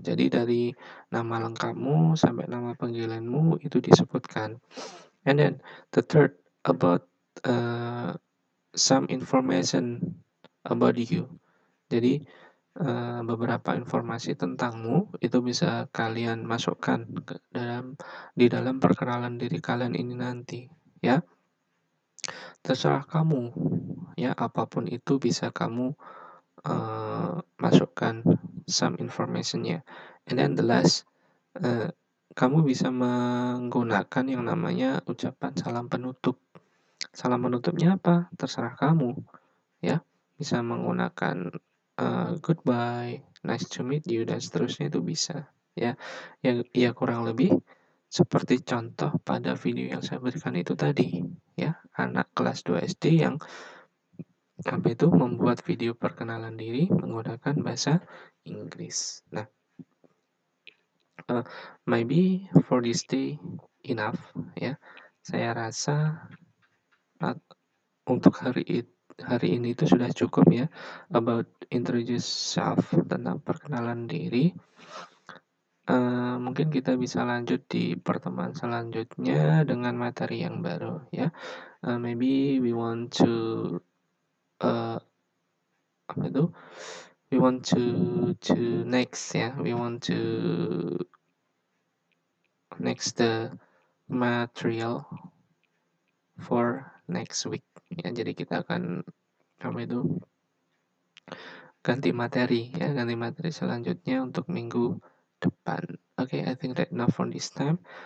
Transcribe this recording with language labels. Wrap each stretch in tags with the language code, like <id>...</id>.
<id>Jadi dari nama lengkapmu sampai nama panggilanmu itu disebutkan.</id> <en>And then the third about some information about you.</en> <id>Jadi beberapa informasi tentangmu itu bisa kalian masukkan di dalam perkenalan diri kalian ini nanti, ya. Terserah kamu, ya apapun itu bisa kamu masukkan</id> <en>some information-</en> <id>nya.</id> <en>And then the last,</en> <id>kamu bisa menggunakan yang namanya ucapan salam penutup. Salam penutupnya apa? Terserah kamu, ya. Bisa menggunakan</id> <en>goodbye, nice to meet you,</en> <id>dan seterusnya itu bisa, ya. Ya kurang lebih seperti contoh pada video yang saya berikan itu tadi, ya. Anak kelas 2 SD yang apa itu membuat video perkenalan diri menggunakan bahasa Inggris.</id> <en>Nah, maybe for this day enough, ya.</en> <id>Saya rasa untuk hari ini itu sudah cukup ya</id> <en>about introduce self,</en> <id>tentang perkenalan diri. Mungkin kita bisa lanjut di pertemuan selanjutnya dengan materi yang baru ya.</id> <en>Maybe we want to</en> <id>apa itu?</id> <en>We want to next ya. We want to next the material for next week.</en> <id>Ya, jadi kita akan apa itu ganti materi selanjutnya untuk minggu depan.</id> <en>Okay, I think that enough for this time.</en>